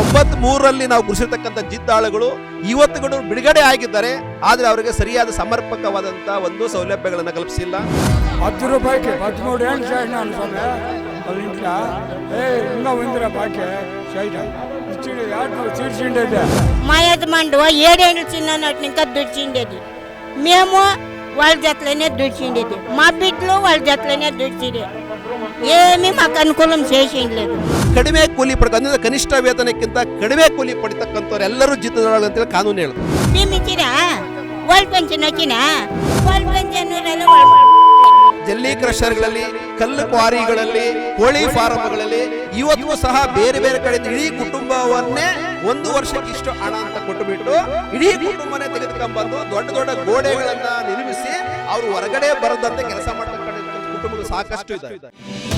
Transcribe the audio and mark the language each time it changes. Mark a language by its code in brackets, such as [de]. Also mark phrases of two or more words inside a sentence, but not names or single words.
[kn] 23ರಲ್ಲಿ ನಾವು ಗುರುಸಿರ್ತಕ್ಕಂಥ ಜಿದ್ದಾಳುಗಳು ಇವತ್ತುಗಳು ಬಿಡುಗಡೆ ಆಗಿದ್ದಾರೆ. ಆದ್ರೆ ಅವರಿಗೆ ಸರಿಯಾದ ಸಮರ್ಪಕವಾದಂತ ಒಂದು ಸೌಲಭ್ಯಗಳನ್ನು ಕಲ್ಪಿಸಿಲ್ಲ. [te] 10 రూపాయకి 13 ఏళ్ళు చేసినాను స్వామి వాళ్ళ ఇంట్లో. ఇంకా 100 రూపాయకి చేయడం ఇచ్చిండే తీర్చిండేది. మా యజమానుడు 7 ఏళ్ళు చిన్ననాటి ఇంకా దుడిచిండేది. మేము వాళ్ళ జతలోనే దుడిచిండేది. మా బిడ్డలు వాళ్ళ జతలోనే దుడిచిండే. ఏమీ మాకు అనుకూలం చేసిండలేదు. [kn] ಕಡಿಮೆ ಕೂಲಿ ಪಡೆದ ಕನಿಷ್ಠ ವೇತನಕ್ಕಿಂತ ಕಡಿಮೆ ಕೂಲಿ ಪಡಿತಕ್ಕಂಥವ್ರೆಲ್ಲರೂ ಜಿದ್ದಾಳು ಅಂತೇಳಿ ಕಾನೂನು ಹೇಳುತ್ತೆ. [te] మేము ఇచ్చినా వాళ్ళ పెన్షన్ వచ్చినా వాళ్ళ పెన్షన్ [kn] ಜಲ್ಲಿ ಕ್ರಷರ್ಗಳಲ್ಲಿ, ಕಲ್ಲು ಕ್ವಾರಿಗಳಲ್ಲಿ, ಕೋಳಿ ಫಾರ್ಮ್ಗಳಲ್ಲಿ ಇವತ್ತು ಸಹ ಬೇರೆ ಬೇರೆ ಕಡೆಯಿಂದ ಇಡೀ ಕುಟುಂಬವನ್ನೇ 1 ವರ್ಷಕ್ಕೆ ಇಷ್ಟು ಹಣ ಅಂತ ಕೊಟ್ಟುಬಿಟ್ಟು ಇಡೀ ಕುಟುಂಬನೇ ತೆಗೆದುಕೊಂಡ್ಬಂದು ದೊಡ್ಡ ದೊಡ್ಡ ಗೋಡೆಗಳನ್ನ ನಿರ್ಮಿಸಿ ಅವರು ಹೊರಗಡೆ ಬರದಂತೆ ಕೆಲಸ ಮಾಡ್ತಕ್ಕಂಥ ಕುಟುಂಬಗಳು ಸಾಕಷ್ಟು ಇದ್ದಾರೆ.